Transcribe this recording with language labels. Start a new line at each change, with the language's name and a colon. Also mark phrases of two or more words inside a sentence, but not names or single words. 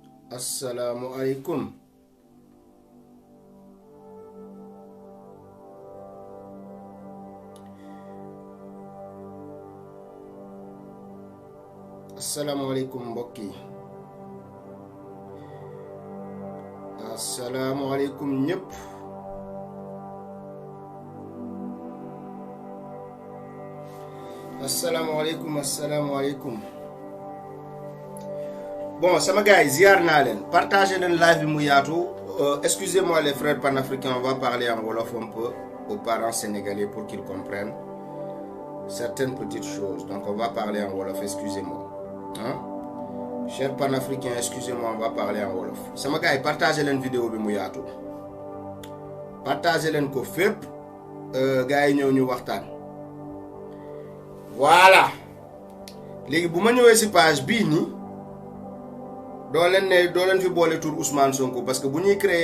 Arabic: السلام عليكم. السلام عليكم
Wolof: mbokk yi.
Arabic: السلام عليكم ñëpp. السلام عليكم.
Wolof: Bon, sama gars, ziar naa leen. Partagez leen live bi mu yaatu.
French: Excusez-moi les frères panafricains, on va parler en wolof un peu aux parents sénégalais pour qu'ils comprennent certaines petites choses. Donc on va parler en wolof, excusez-moi. Hein? Chers panafricains, excusez-moi, on va parler en wolof.
Wolof: Sama gars, partagez leen vidéo bi mu yaatu. Partagez leen ko fépp. Gars yi ñëw ñu waxtaan.
French: Voilà.
Wolof: Léegi bu ma ñëwee ci page bii nii doo leen fi boole tur Ousmane Sonko
French: parce que
Wolof: bu ñuy créer